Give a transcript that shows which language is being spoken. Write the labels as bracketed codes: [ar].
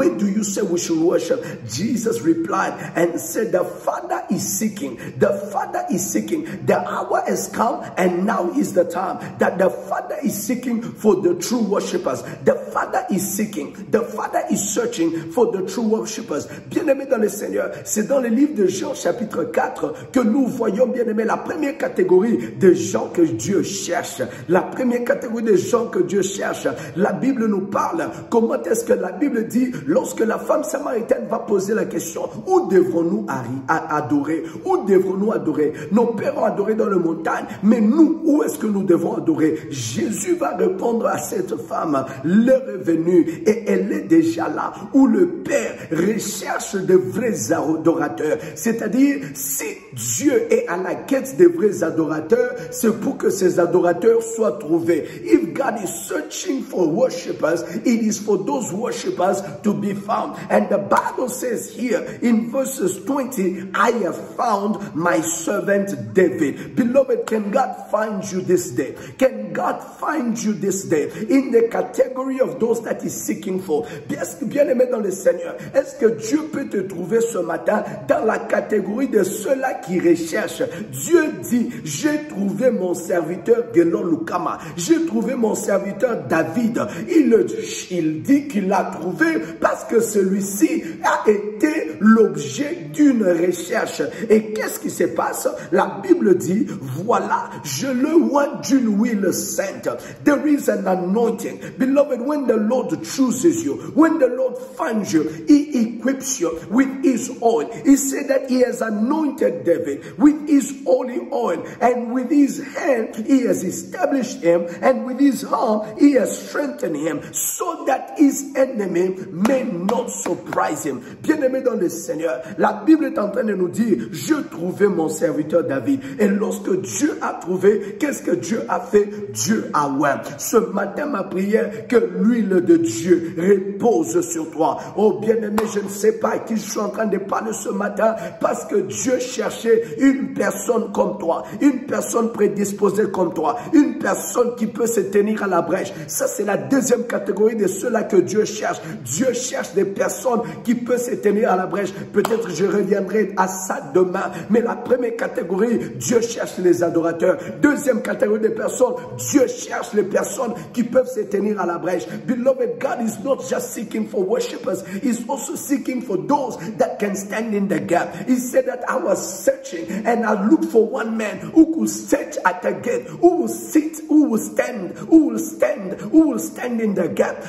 [en] Where do you say we should worship? Jesus replied and said, the Father is seeking. The Father is seeking. The hour has come and now is the time that the Father is seeking for the true worshippers. The Father is seeking. The Father is searching for the true worshippers. [fr] Bien-aimés dans le Seigneur, c'est dans le livre de Jean chapitre 4 que nous voyons, bien-aimés, la première catégorie de gens que Dieu cherche. La première catégorie de gens que Dieu cherche. La Bible nous parle. Comment est-ce que la Bible dit, lorsque la femme samaritaine va poser la question, où devrons-nous adorer? Où devrons-nous adorer? Nos pères ont adoré dans les montagnes, mais nous, où est-ce que nous devons adorer? Jésus va répondre à cette femme, l'heure est venue et elle est déjà là, où le Père recherche de vrais adorateurs. C'est-à-dire, si Dieu est à la quête des vrais adorateurs, c'est pour que ces adorateurs soient trouvés. [en] If God is searching for worshippers, it is for those worshippers to be found. And the Bible says here in verses 20, I have found my servant David. Beloved, can God find you this day? Can God find you this day in the category of those that He's seeking for? [fr] Bien-aimé dans le Seigneur, est-ce que Dieu peut te trouver ce matin dans la catégorie de ceux-là qui recherchent? Dieu dit, j'ai trouvé mon serviteur Gelon Lukama. J'ai trouvé mon serviteur David. Il dit qu'il l'a trouvé parce que celui-ci a été l'objet d'une recherche. Et qu'est-ce qui se passe? La Bible dit, voilà, je le vois d'une huile sainte. [en] There is an anointing. Beloved, when the Lord chooses you, when the Lord finds you, He equips you with His oil. He said that He has anointed David with His holy oil, and with His hand He has established him, and with His arm He has strengthened him, so that his enemy may not surprise him. [fr] Bien-aimé dans le Seigneur, la Bible est en train de nous dire, je trouvais mon serviteur David. Et lorsque Dieu a trouvé, qu'est-ce que Dieu a fait? Dieu a oint. Ce matin, ma prière, que l'huile de Dieu repose sur toi. Oh bien-aimé, je ne sais pas à qui je suis en train de parler ce matin, parce que Dieu cherchait une personne comme toi, une personne prédisposée comme toi, une personne qui peut se tenir à la brèche. Ça, c'est la deuxième catégorie de ceux-là que Dieu cherche. Dieu cherche des personnes qui peuvent se tenir à la brèche. Peut-être je reviendrai à ça demain. Mais la première catégorie, Dieu cherche les adorateurs. Deuxième catégorie de personnes, Dieu cherche les personnes qui peuvent se tenir à la brèche. [en] Beloved, God is not just seeking for worshippers. He's also seeking for those that can stand in the gap. He said that I was searching and I looked for one man who could search at the gate, who will sit, who will stand in the gap.